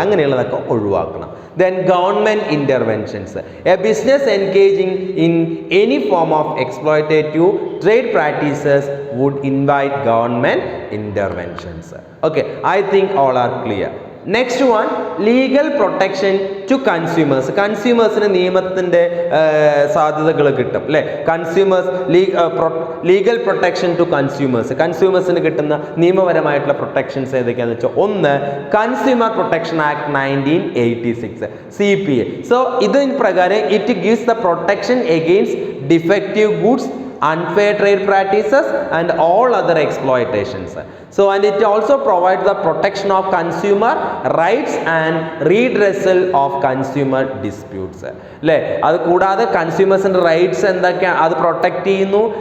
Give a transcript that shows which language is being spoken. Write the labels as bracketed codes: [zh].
[ml] അങ്ങനെയുള്ളതൊക്കെ ഒഴിവാക്കണം. [en] Then government interventions. A business engaging in any form of exploitative trade practices would invite government interventions. Okay, I think all are clear. Next one, legal protection to consumers. [ml] കൺസ്യൂമേഴ്സിന് നിയമത്തിൻ്റെ സാധ്യതകൾ കിട്ടും അല്ലേ. Consumers legal protection to കൺസ്യൂമേഴ്സിന് കിട്ടുന്ന നിയമപരമായിട്ടുള്ള protections ഏതൊക്കെയാണെന്ന് വെച്ചാൽ, ഒന്ന് consumer protection act 1986 CPA. [en] so [ml] ഇതിന് പ്രകാരം [en] It gives the protection against defective goods, unfair trade practices and all other exploitations. So and it also provides the protection of consumer rights and redressal of consumer disputes. [ml] അല്ലേ, അത് കൂടാതെ കൺസ്യൂമേഴ്സിൻ്റെ rights എന്തൊക്കെയാണ് അത് protect ചെയ്യുന്നു.